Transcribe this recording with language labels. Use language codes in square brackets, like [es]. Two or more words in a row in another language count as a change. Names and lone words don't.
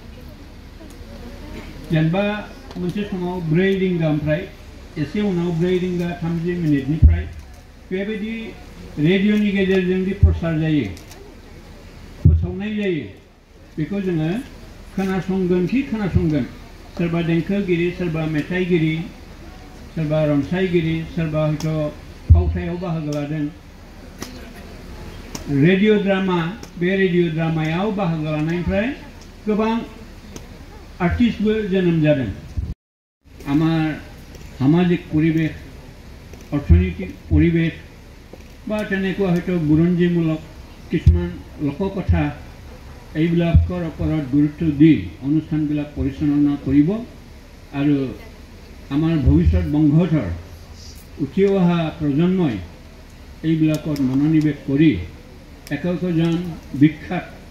[brx] जेनेबा मोनसे समाव 4 रिंगानिफ्राय एसे उनाव 4 रिंगा 30 मिनिटनिफ्राय बेबायदि रेडिअनि गेजेरजों दि प्रसार जायो फोसावनाय जायो बेखौ जोङो खोनासंगोन सोरबा देंखोगिरि सोरबा मेथाइगिरि सोरबा रनसायगिरि सोरबा हयथ' फावथायाव बाहागो लादों। रेडिअ ड्रामा बे रेडिअ ड्रामायाव बाहागो लानायनिफ्राय गोबां आर्टिस्टबो जोनोम जादों। [as] আমাৰ সামাজিক পৰিৱেশ অৰ্থনৈতিক পৰিৱেশ বা তেনেকুৱা হয়তো বুৰঞ্জীমূলক কিছুমান লোককথা এইবিলাকৰ ওপৰত গুৰুত্ব দি অনুষ্ঠানবিলাক পৰিচালনা কৰিব আৰু আমাৰ ভৱিষ্যত বংশধৰ উঠি অহা প্ৰজন্মই এইবিলাকত মনোনিৱেশ কৰি একজন বিখ্যাত